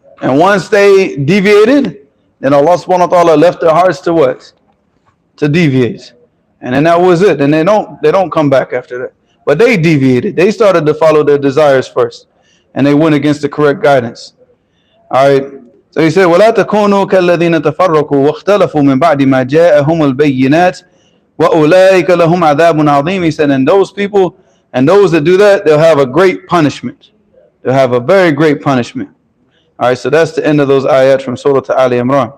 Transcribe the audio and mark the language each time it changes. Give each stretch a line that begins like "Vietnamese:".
English: And once they deviated, then Allah subhanahu wa ta'ala left their hearts to what? To deviate. And then that was it. And they don't come back after that. But they deviated. They started to follow their desires first. And they went against the correct guidance. Alright. So he said,
Arabic: وَلَا تَكُونُوا كَالَّذِينَ تَفَرَّقُوا وَاخْتَلَفُوا مِنْ بَعْدِ مَا جَاءَهُمُ الْبَيِّنَاتِ وَأُولَٰئِكَ لَهُمْ عَذَابٌ عَظِيمٌ.
English: He said, and those people and those that do that, they'll have a great punishment. They'll have a very great punishment. Alright, so that's the end of those ayat from Surah Ali Imran.